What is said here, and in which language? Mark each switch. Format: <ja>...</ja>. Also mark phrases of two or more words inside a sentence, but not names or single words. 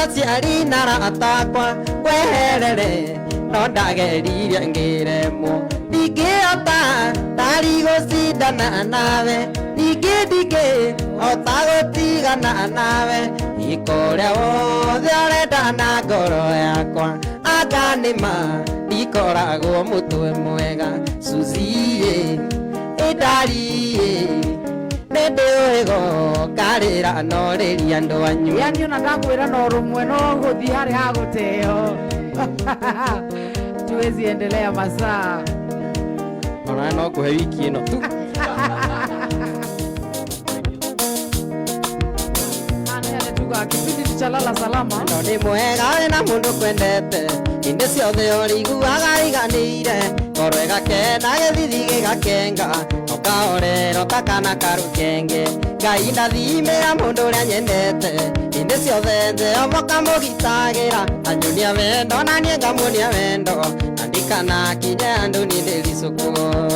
<ki>aciari nara atakwa Kweherere no ndageriria ngiremwo Ndingĩhota tari gũcindana nawe Ningĩ ndingĩhota gũtigana nawe Iko ũrĩa wothe ũrenda na ngoro yakwa Anga nĩma ndikoragwo mũtwe mwega Suzie ĩndariĩ Nĩndĩũĩgo karĩra norĩria andũ anyu Yani ona ndakwĩra no rũmwe no gũthiĩ harĩ ha gũteo</ki> <sw>Tuwezi endelea masaa</sw> <ki>Ona no kũhe wiki ĩno tu</ki> <sw>Kipindi cha lala salama</sw> <ki>No nĩ mwega wĩna mũndũ kwendete Hĩndĩ ciothe ũrĩiguaga iganĩire Ngoro ĩgakena gĩthithi gĩgakenga Ũkahorera ũtakana karũkenge Ngai ndathimĩra mũndũ ũrĩa nyendete Hĩndĩ ciothe Jehova kamũgitagĩra Anyonia wendo na niĩ ngamuonia wendo Na ndikanakinye andũ niĩ ndĩricũkwo</ki>